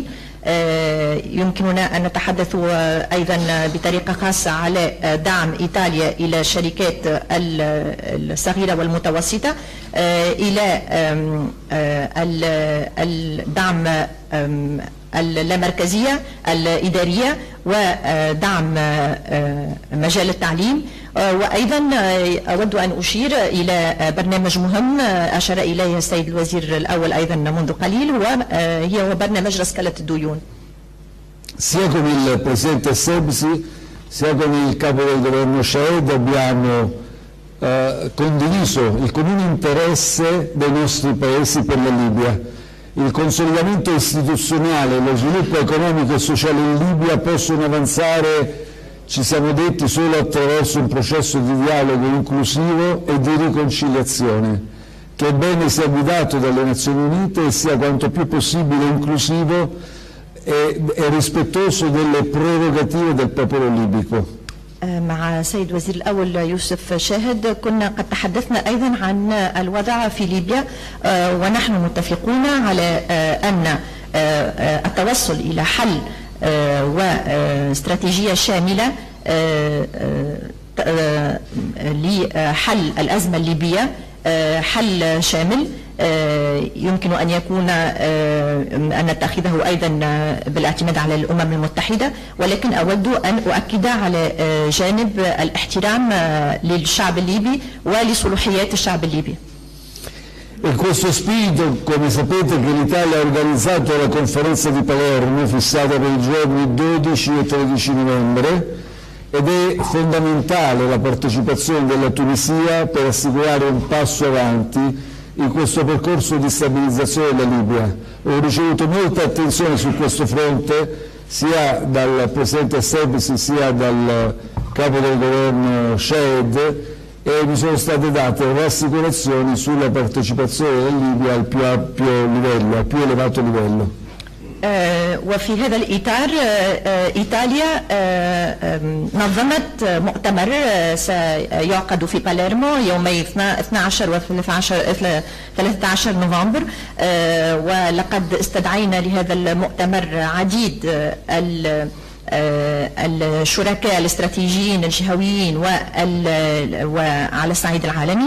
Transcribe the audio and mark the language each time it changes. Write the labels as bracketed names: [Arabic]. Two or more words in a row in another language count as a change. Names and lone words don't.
[Arabic] يمكننا أن نتحدث أيضا بطريقة خاصة على دعم إيطاليا إلى الشركات الصغيرة والمتوسطة، إلى الدعم اللامركزية الإدارية ودعم مجال التعليم. وأيضا أود أن أشير إلى برنامج مهم أشار إليه السيد الوزير الأول أيضا منذ قليل، هو برنامج رسكلة الديون. [Italian] Sia con il Presidente Sebsi sia con il Capo del Governo Shahed abbiamo condiviso il comune interesse dei nostri paesi per la Libia. Il consolidamento istituzionale e lo sviluppo economico e sociale in Libia possono avanzare, ci siamo detti, solo attraverso un processo di dialogo inclusivo e di riconciliazione, che è bene sia guidato dalle Nazioni Unite e sia quanto più possibile inclusivo e rispettoso delle prerogative del popolo libico. [Arabic] مع سيد وزير الأول يوسف شاهد كنا قد تحدثنا أيضا عن الوضع في ليبيا، ونحن متفقون على أن التوصل إلى حل واستراتيجية شاملة لحل الأزمة الليبية، حل شامل يمكن أن يكون أن نتخذه أيضا بالاعتماد على الأمم المتحدة، ولكن أود أن أؤكد على جانب الاحترام للشعب الليبي ولصلاحيات الشعب الليبي. [Italian] In questo spirito, come sapete, che l'Italia ha organizzato la conferenza di Palermo fissata per i giorni 12 e 13 novembre ed è fondamentale la partecipazione della Tunisia per assicurare un passo avanti in questo percorso di stabilizzazione della Libia. Ho ricevuto molta attenzione su questo fronte sia dal Presidente Sebsi sia dal capo del governo Shahed, e mi sono state date rassicurazioni sulla partecipazione della Libia al più ampio livello, al più elevato livello. [Arabic] وفي هذا الإطار إيطاليا نظمت مؤتمر سيعقد في باليرمو يومي 12 و 13 نوفمبر، ولقد استدعينا لهذا المؤتمر عديد الشركاء الاستراتيجيين الجهويين وعلى الصعيد العالمي.